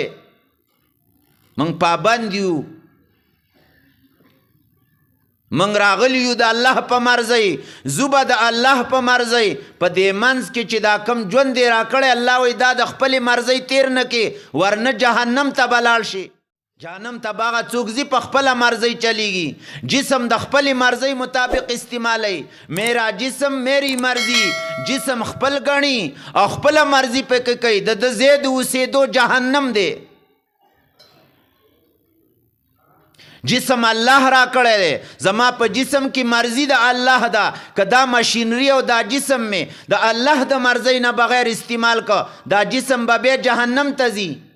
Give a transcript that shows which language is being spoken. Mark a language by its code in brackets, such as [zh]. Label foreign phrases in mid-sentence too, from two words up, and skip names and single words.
[ps] موږ پابند یو، موږ راغلی یو د الله په مرضی، زو به د الله په مرضی. په دې منځ کې چې دا کم ژوند دی راکړی، الله وایي دا د خپل مرضی تیر نه کې، ورنه جهنم ته به لاړ شي. جهنم ته به هغه څوک ځي په خپله مرضی چلیږي. جسم د خپلې مرضی مطابق استعمالی. [ur] میرا جسم میری مرضی، [ps] جسم خپل ګڼي او خپله مرضی پکې کوي. د ده ځای د اوسېدو جهنم دی. جسم الله را کړی دی، زما په جسم کې مرضی د الله ده. که دا مشینری او دا جسم می د الله د مرضی نه بغیر استعمال که، دا جسم به بیا جهنم ته ځي.